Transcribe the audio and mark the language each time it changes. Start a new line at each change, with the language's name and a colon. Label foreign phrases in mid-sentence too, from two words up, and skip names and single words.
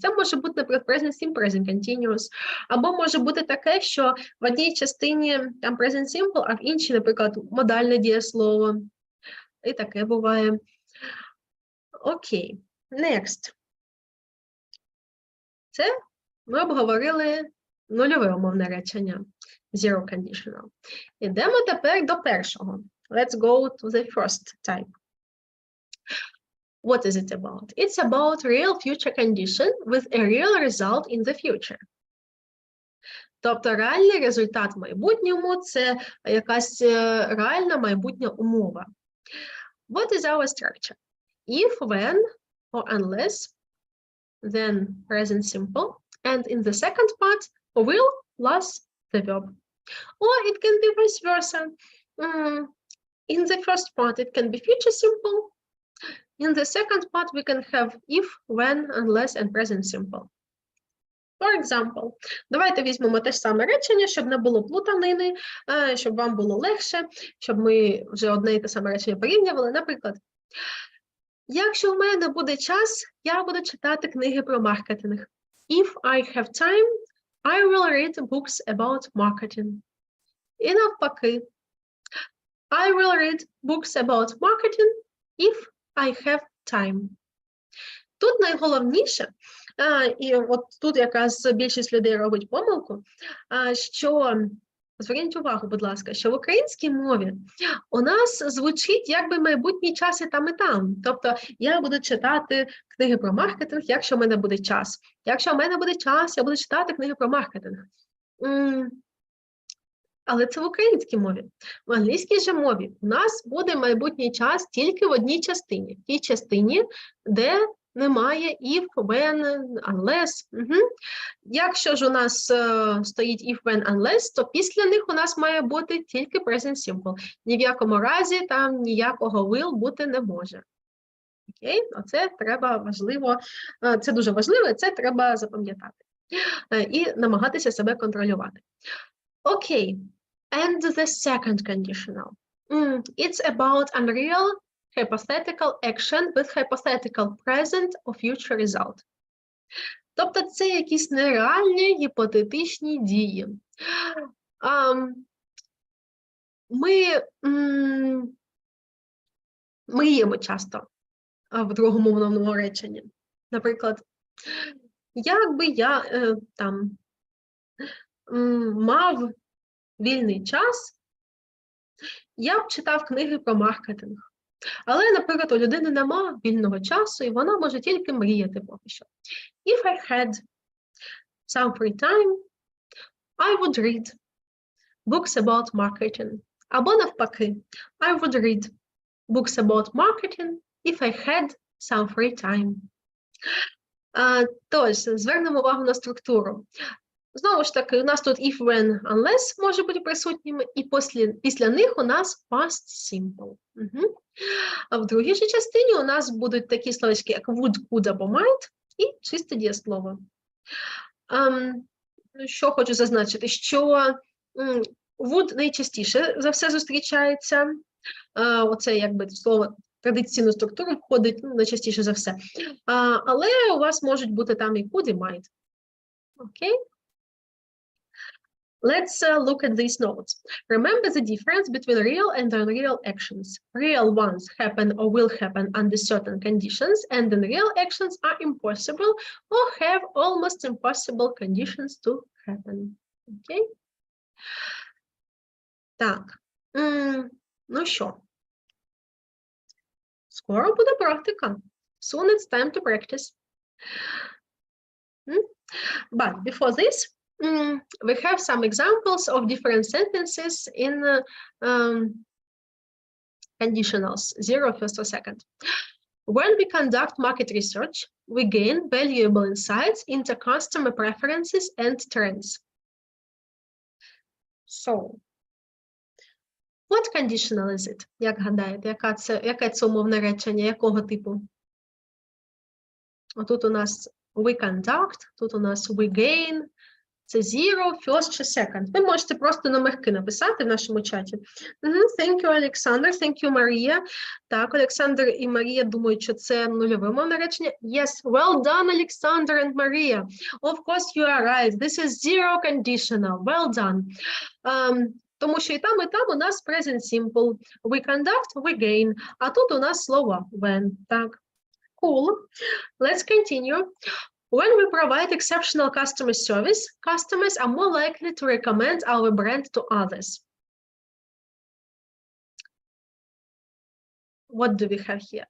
Ukrainian: Це може бути, наприклад,
English: present simple, present continuous,
Ukrainian: або може бути таке, що в одній частині там
English: present simple,
Ukrainian: а в іншій, наприклад, модальне дієслово. І таке буває. Окей, next. Це ми обговорили нульове умовне речення.
English: Zero conditional.
Ukrainian: Ідемо тепер до першого.
English: Let's go to the first type. What is it about? It's about real future condition with a real result in the future. Тобто реальний результат в майбутньому – це якась реальна майбутня умова. What is our structure? If, when, or unless, then present simple, and in the second part, will plus the verb. Or it can be vice versa. In the first part, it can be future simple. In the second part, we can have if, when, unless, and present simple. For example,
Ukrainian: давайте візьмемо те ж саме речення, щоб не було плутанини, щоб вам було легше, щоб ми вже одне і те саме речення порівнювали. Наприклад, якщо в мене буде час, я буду читати книги про маркетинг.
English: If I have time, I will read books about marketing.
Ukrainian: І навпаки,
English: I will read books about marketing if I have time.
Ukrainian: Тут найголовніше, і от тут якраз більшість людей робить помилку, що, зверніть увагу, будь ласка, що в українській мові у нас звучить якби майбутній час і там, і там. Тобто я буду читати книги про маркетинг, якщо в мене буде час. Якщо в мене буде час, я буду читати книги про маркетинг. Але це в українській мові. В англійській же мові у нас буде майбутній час тільки в одній частині. В тій частині, де немає
English: if, when, unless.
Ukrainian: Якщо ж у нас стоїть
English: if, when, unless,
Ukrainian: то після них у нас має бути тільки
English: present simple.
Ukrainian: Ні в якому разі там ніякого will бути не може. Окей? Оце треба важливо, це дуже важливо, це треба запам'ятати. І намагатися себе контролювати. Окей.
English: And the second conditional. It's about unreal hypothetical action with hypothetical present or future result.
Ukrainian: Тобто це якісь нереальні гіпотетичні дії. Ми мріємо часто в другому мовному реченні. Наприклад, якби я мав вільний час, я б читав книги про маркетинг. Але, наприклад, у людини нема вільного часу, і вона може тільки мріяти поки що.
English: If I had some free time, I would read books about marketing.
Ukrainian: Або навпаки,
English: I would read books about marketing if I had some free time.
Ukrainian: Тож, звернемо увагу на структуру. Знову ж таки, у нас тут
English: if, when, unless
Ukrainian: може бути присутніми, і після них у нас
English: past simple.
Ukrainian: А в другій же частині у нас будуть такі словечки, як
English: would, could
Ukrainian: або might, і чисте дієслово. Що хочу зазначити, що would найчастіше за все зустрічається. Оце, якби, слово традиційну структуру входить найчастіше за все. Але у вас можуть бути там і could, і might. Окей?
English: Let's look at these notes. Remember the difference between real and unreal actions. Real ones happen or will happen under certain conditions, and unreal actions are impossible or have almost impossible conditions to happen. Okay? Так.
Ukrainian: Ну що? Скоро буде практика.
English: Soon it's time to practice. But before this, we have some examples of different sentences in conditionals, 0, first or second. When we conduct market research, we gain valuable insights into customer preferences and trends. So, what conditional is it?
Ukrainian: Як гадаєте, яке це умовне речення, якого типу? Отут у нас
English: we conduct,
Ukrainian: тут у нас
English: we gain.
Ukrainian: Це
English: zero, first
Ukrainian: чи second. Ви можете просто номерки написати в нашому чаті.
English: Thank you, Олександр. Thank you, Марія.
Ukrainian: Так, Олександр і Марія думають, що це нульове умовне речення.
English: Yes, well done, Олександр and Марія. Of course, you are right. This is zero conditional. Well done.
Ukrainian: Тому що і там у нас
English: present simple. We conduct, we gain.
Ukrainian: А тут у нас слово when. Так. Cool.
English: Let's continue. When we provide exceptional customer service, customers are more likely to recommend our brand to others. What do we have here?